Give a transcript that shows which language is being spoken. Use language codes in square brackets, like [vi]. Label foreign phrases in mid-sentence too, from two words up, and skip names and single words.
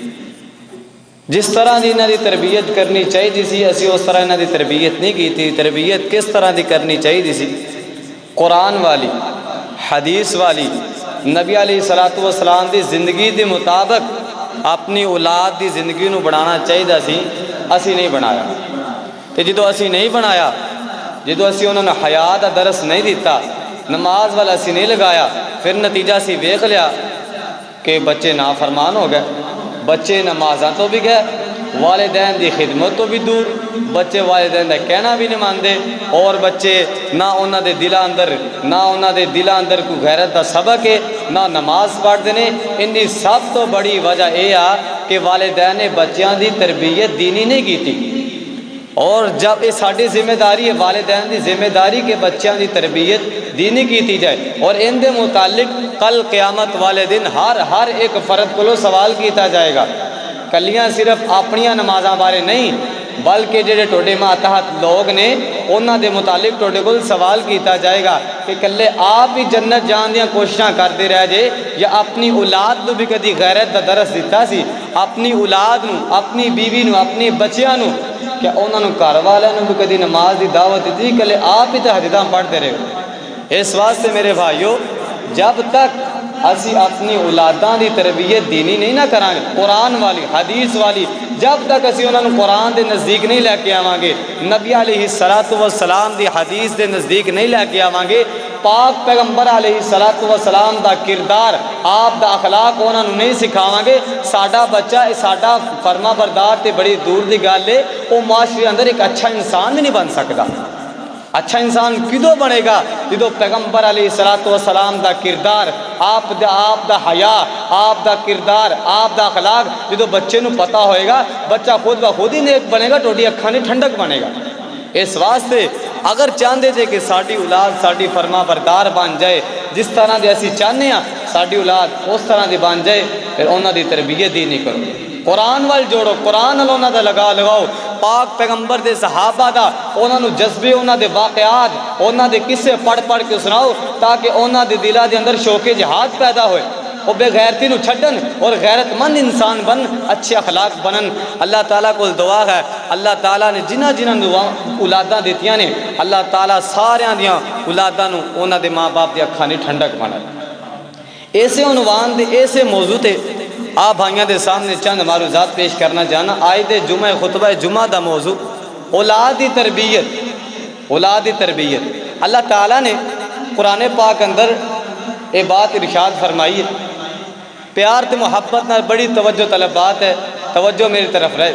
[pa] جس طرح دی انہاں دی تربیت کرنی چاہیے سی، اسی اس طرح انہاں دی تربیت نہیں کی تھی۔ تربیت کس طرح دی کرنی چاہیے سی؟ قرآن والی، حدیث والی، نبی علیہ الصلوۃ والسلام دی زندگی دے مطابق اپنی اولاد دی زندگی نو بنانا چاہیے سی، اسی نہیں بنایا۔ تے جدو اسی نہیں بنایا، جدو اسی انہوں نے حیا دا درس نہیں دیتا، نماز والا اسی نہیں لگایا، پھر نتیجہ اسی ویکھ لیا کہ بچے نافرمان ہو گئے، بچے نمازاں تو بھی گئے، والدین دی خدمت تو بھی دور، بچے والدین دا کہنا بھی نہیں مانتے، اور بچے نہ انہاں دے دلاں اندر کوئی غیرت دا سبق ہے، نہ نماز پڑھتے ہیں۔ ان دی سب تو بڑی وجہ یہ آ کہ والدین نے بچیاں دی تربیت دینی نہیں کی تھی۔ اور جب یہ ساری ذمہ داری ہے، والدین دی ذمہ داری کہ بچیاں دی تربیت دینی کیتی جائے، اور ان دے متعلق کل قیامت والے دن ہر ایک فرد کو سوال کیتا جائے گا۔ کلیاں صرف اپنیاں نمازاں بارے نہیں، بلکہ جڑے ٹوڈے ماتحت لوگ نے انہاں دے متعلق ٹوڈے کول سوال کیتا جائے گا کہ کلے آپ ہی جنت جان دیاں کوششاں کرتے رہ جے، یا اپنی اولاد نو بھی کدی غیرت دا درس دیتا سی، اپنی اولاد نو، اپنی بیوی نو، اپنی بچیاں نو، کہ انہاں نو گھر والوں نو بھی کدی نماز دی دعوت دیتی؟ کلے آپ ہی تہجداں پڑھتے رہے ہو۔ اس واسطے میرے بھائیو، جب تک اسی اپنی اولاداں دی تربیت دینی نہیں نہ کران گے، قرآن والی، حدیث والی، جب تک اسی انہاں نو قرآن دے نزدیک نہیں لے کے آواں گے، نبی علیہ الصلوۃ والسلام دی حدیث دے نزدیک نہیں لے کے آواں گے، پاک پیغمبر علیہ الصلوۃ والسلام دا کردار، آپ دا اخلاق انہاں نو نہیں سکھاواں گے، ساڈا بچہ، ساڈا فرما بردار تے بڑی دور دی گل ہے، وہ معاشرے اندر ایک اچھا انسان نہیں بن سکدا۔ اچھا انسان کدو بنے گا؟ جدو پیغمبر علیہ الصلوۃ والسلام دا کردار، آپ دا حیا، آپ دا کردار، آپ دا اخلاق جدو بچے نو پتہ ہوئے گا، بچہ خود بخود ہی نیک بنے گا، ٹوڈی اکھاں دی ٹھنڈک بنے گا۔ اس واسطے اگر چاہتے تھے کہ ساڈی اولاد ساڈی فرما بردار بن جائے، جس طرح دے اسی چاہنے ہاں ساڈی اولاد اس طرح دی بن جائے، پھر انہاں دی تربیت دی نہیں کرو، قرآن وال جوڑو، قرآن وال انہاں دا لگاؤ، پاک پیغمبر دے صحابہ دا انہاں نو جذبے، انہاں دے واقعات، انہاں دے قصے پڑھ کے سناؤ، تاکہ انہاں دے دلاں دے اندر شوق جہاد پیدا ہوئے، وہ بے غیرتی نو چھڈن اور غیرت مند انسان بن، اچھے اخلاق بنن۔ اللہ تعالیٰ کو دعا ہے، اللہ تعالیٰ نے جنہاں اولاداں دیتیاں نے، اللہ تعالیٰ ساریاں دیاں اولاداں نو انہاں دے ماں باپ دی اکھاں دی ٹھنڈک بنائے۔ ایسے عنوان دے ایسے موضوع تے آپ بھائیاں دے سامنے چند معروضات پیش کرنا چاہنا۔ آج دے جمعہ خطبہ جمعہ دا موضوع اولاد دی تربیت، اولاد دی تربیت۔ اللہ تعالیٰ نے قرآن پاک اندر یہ بات ارشاد فرمائی ہے، پیار تے محبت نہ بڑی توجہ طلب بات ہے، توجہ میری طرف رہے۔